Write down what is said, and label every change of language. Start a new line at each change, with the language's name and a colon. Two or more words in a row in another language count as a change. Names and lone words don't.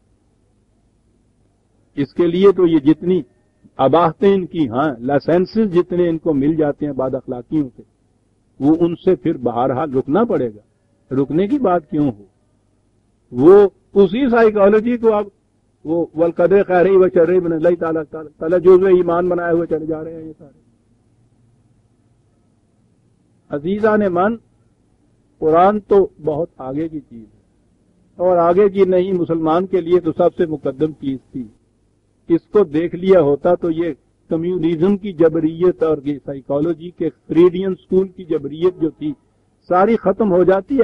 Urdu: اس کے لیے تو یہ جتنی اباہتیں ان کی ہاں لائسنسز جتنے ان کو مل جاتے ہیں بعد اخلاقیوں سے, وہ ان سے پھر بہرحال رکنا پڑے گا. رکنے کی بات کیوں ہو, وہ اسی سائیکالوجی کو اب وہ
Arabic: والقدر خیری و شرری من اللہ تعالیٰ
Urdu: جو ایمان بنائے ہوئے چلے جا رہے ہیں یہ سارے. عزیزان من, قرآن تو بہت آگے کی چیز ہے, اور آگے کی نہیں مسلمان کے لیے تو سب سے مقدم چیز تھی. اس کو دیکھ لیا ہوتا تو یہ کمیونزم کی جبریت اور یہ سائیکالوجی کے
English: Freudian school
Urdu: کی جبریت جو تھی ساری ختم ہو جاتی.